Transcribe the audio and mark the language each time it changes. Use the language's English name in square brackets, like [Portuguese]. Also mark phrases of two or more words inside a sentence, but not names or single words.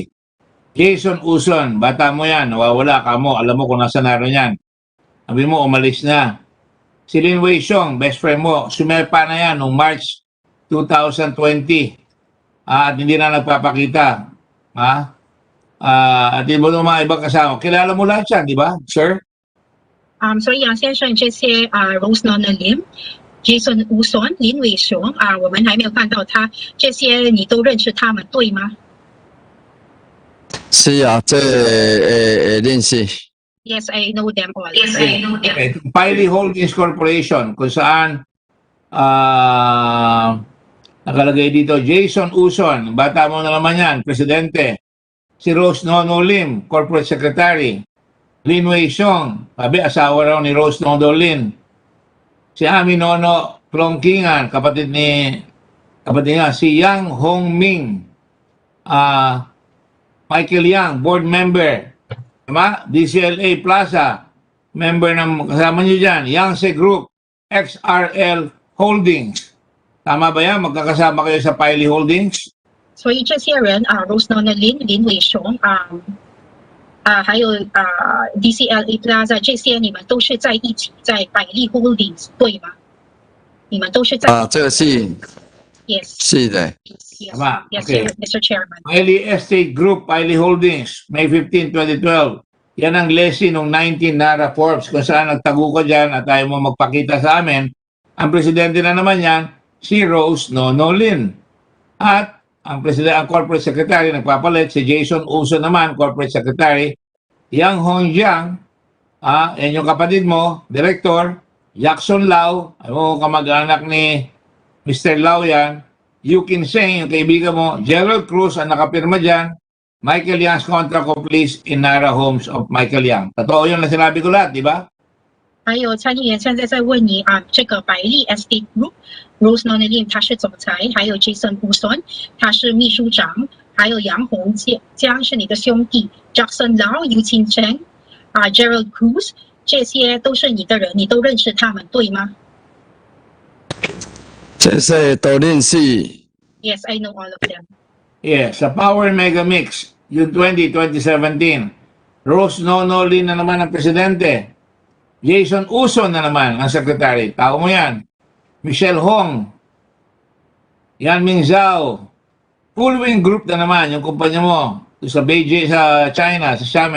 [Filipino] Jason Uson, bata mo yan, nawawala ka mo, alam mo kung nasa naroon yan. Sabi mo, umalis na. Si Lin Wei Xiong, [English] best friend [Filipino] mo, sumepa na yan noong March 2020. At hindi na nagpapakita. At hindi mo mga ibang kasama. Kilala mo lahat yan, di ba, sir? [Chinese] 所以杨先生这些Rose Nona Lim、Jason Uson、林伟雄我们还没有看到他，这些你都认识他们对吗？是啊，这认识。 [English] Yes, I know them all. Okay. [Filipino] Piley Holdings Corporation, kung saan nakalagay dito, Jason Uson, bata mo na naman yan, presidente. Si Rose Nono Lim, [English] corporate secretary. [Filipino] Lin Wei Xiong, sabi asawa raw ni Rose Nono Lim. Si Ami Nono Plongkingan, kapatid niya, si Yang Hong Ming, Michael Yang, [English] board member. [Filipino] Diba? DCLA Plaza, member ng kasama nyo dyan, Yangtze Group, XRL Holdings. Tama ba yan? Magkakasama kayo sa Piley Holdings? [Chinese] 所以这些人Rose Nona Lim、林伟雄还有DCLA Plaza 这些，你们都是在一起在百利 Holdings 对吗？你们都是在这个是 [English] Yes. [Chinese] 是的。 [Filipino] Tama. [English] Yes, Okay. Mr. Chairman. Piley Estate Group, Piley Holdings, May 15, 2012. [Filipino] Yan ang lessee nung 19 Nara Forbes kung saan nagtago ka dyan at ayaw mo magpakita sa amin. Ang presidente na naman yan, si Rose Nono Lin. At ang [English] corporate secretary [Filipino] nagpapalit, si Jason Uso naman, [English] corporate secretary. [Filipino] Yang Hongjiang, yan yung kapatid mo, director. Jackson Lau, ayaw mo kamag-anak ni Mr. Lau yan. Yukin Seng, yung kaibigan mo, Gerald Cruz ang nakapirma dyan, [English] Michael Yang's contract of lease in Nara Homes of Michael Yang. [Filipino] Totoo yun na sinabi ko lahat, di ba? [Chinese] 还有参议员现在在问你这个百利 Estate Group Rose Nona Lim 他是总裁，还有 Jason Uson 他是秘书长，还有杨洪江是你的兄弟 ，Jackson Lau、尤清晨Gerald Cruz 这些都是你的人，你都认识他们对吗？这些都认识。 [English] Yes, I know all of them. Yes, [Filipino] sa Power Mega Mix, June 20, 2017, Rose Nono Lin na naman ang presidente. Jason Uson na naman ang secretary. Tao mo yan. Michelle Hong, Yan Ming Zhao, Fullwing Group na naman, yung kumpanya mo, sa Beijing, sa China, sa Xiamen.